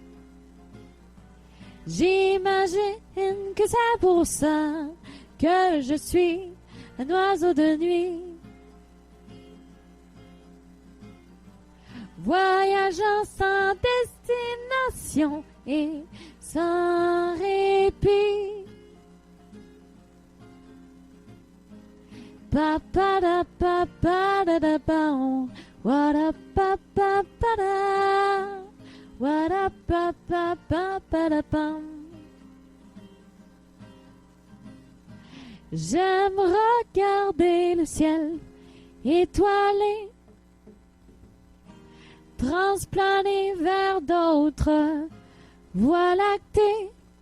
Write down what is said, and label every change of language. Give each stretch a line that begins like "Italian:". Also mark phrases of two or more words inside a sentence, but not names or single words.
French: J'imagine que c'est pour ça que je suis un oiseau de nuit, voyageant sans destination et sans répit. Pa pa da pa pa da da pa.
English: What up, pa pa pa da. What up, pa pa pa pa da pam.
French: J'aime regarder le ciel étoilé, transplaner vers d'autres voies lactées,